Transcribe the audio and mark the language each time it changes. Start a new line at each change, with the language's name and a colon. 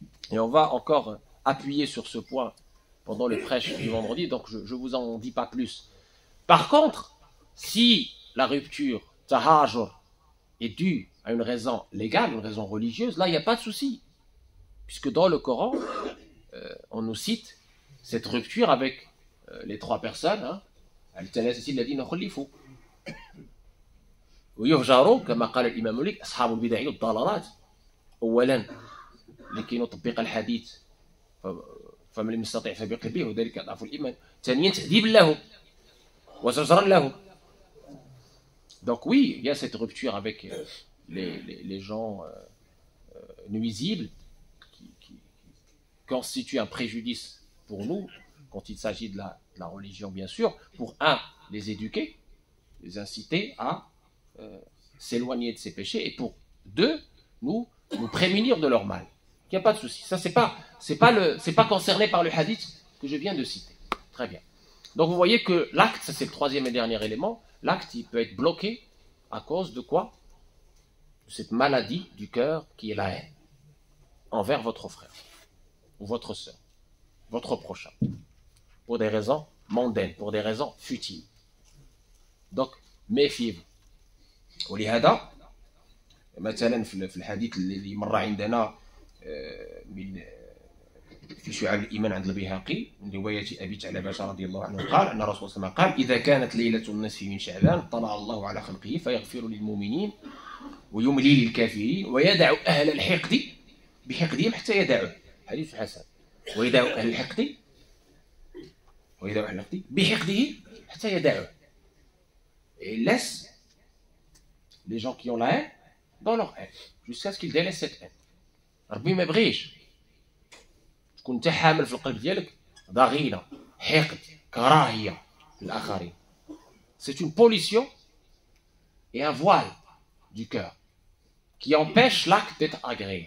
French: Et on va encore appuyer sur ce point pendant le prêche du vendredi, donc je ne vous en dis pas plus. Par contre, si la rupture, tahajur, est due à une raison légale, une raison religieuse, là, il n'y a pas de souci. Puisque dans le Coran, on nous cite cette rupture avec les 3 personnes.
Arabic: الثلاثة الذين خلفوا ويهجروا كما قال الإمام مالك أصحاب البدع والضلالات أولا لكي نطبق الحديث فمن لم يستطع فبقلبه وذلك أضعف الإيمان. ثانيا تأديبا لهم وزجرا لهم.
French: Donc oui, il y a cette rupture avec les gens nuisibles qui constituent un préjudice pour nous quand il s'agit de la religion, bien sûr, pour les éduquer, les inciter à s'éloigner de ces péchés, et pour 2, nous prémunir de leur mal. Il n'y a pas de souci. Ça, c'est pas concerné par le hadith que je viens de citer. Très bien. Donc vous voyez que l'acte, ça c'est le 3e et dernier élément, l'acte il peut être bloqué à cause de quoi? De cette maladie du cœur qui est la haine envers votre frère ou votre soeur, votre prochain, pour des raisons mondaines, pour des raisons futiles. Donc méfiez-vous.
Arabic: ولهذا مثلا في الحديث اللي مر عندنا من في شعاب الإيمان عند البيهقي من رواية أبي ثعلبة رضي الله عنه قال أن الرسول صلى الله عليه وسلم قال: إذا كانت ليلة النصف من شعبان اطلع الله على خلقه فيغفر للمؤمنين ويملي للكافرين ويدع أهل الحقد بحقدهم حتى يدعوه. حديث حسن. ويدع أهل الحقد بحقده حتى يدعوه.
French: Et il laisse les gens qui ont la haine dans leur haine jusqu'à ce qu'ils délaissent cette haine.
Arabic: ربي ما يبغيش تكون انت حامل في القلب ديالك ضغينه، حقد، كراهيه للاخرين.
French: C'est une pollution et un voile du cœur qui empêche l'acte d'être agréé.